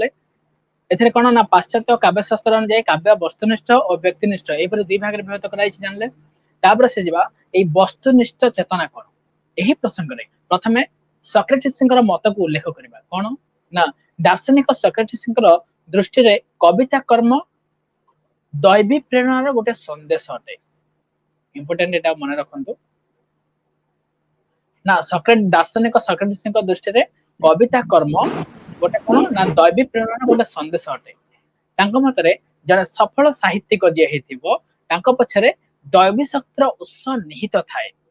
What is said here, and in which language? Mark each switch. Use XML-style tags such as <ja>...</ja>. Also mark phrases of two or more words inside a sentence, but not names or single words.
<or>ଏଥିରେ କୋଣ ନା ପାଶ୍ଚାତ୍ୟ କାବ୍ୟ ଶାସ୍ତ୍ର ଅନୁସାର କାବ୍ୟ ବସ୍ତୁନିଷ୍ଠ ଓ ବ୍ୟକ୍ତିନିଷ୍ଠ ଏପରି ଦୁଇ ଭାଗ ରେ ବିଭକ୍ତ କରାଇଛି ଜାଣିଲେ। ତାପରେ ସେ ଯିବା ଏଇ ବସ୍ତୁନିଷ୍ଠ ଚେତନା କୋଣ ଏହି ପ୍ରସଙ୍ଗ ରେ ପ୍ରଥମେ ସକ୍ରେଟିସଙ୍କର ମତକୁ ଉଲ୍ଲେଖ କରିବା। କୋଣ ନା ଦାର୍ଶନିକ ସକ୍ରେଟିସଙ୍କର ଦୃଷ୍ଟି ରେ କବିତା କର୍ମ ଦୈବୀ ପ୍ରେରଣାର ଗୋଟେ ସନ୍ଦେଶ ଅଟେ। ଇମ୍ପୋର୍ଟାଣ୍ଟ ଏଟା ମନ ରଖନ୍ତୁ ନା ଦାର୍ଶନିକ ସକ୍ରେଟିସଙ୍କ ଦୃଷ୍ଟି ରେ କବିତା କର୍ମ ଗୋଟେ କୋଣ ନା ଦୈବୀ ପ୍ରେରଣାର ଗୋଟେ ସନ୍ଦେଶ ଅଟେ। ତାଙ୍କ ମତରେ ଜଣେ ସଫଳ ସାହିତ୍ୟିକ ଯେ ହେଇଥିବ ତାଙ୍କ ପଛରେ ଦୈବୀ ଶକ୍ତିର ଉତ୍ସ ନିହିତ ଥାଏ।</or>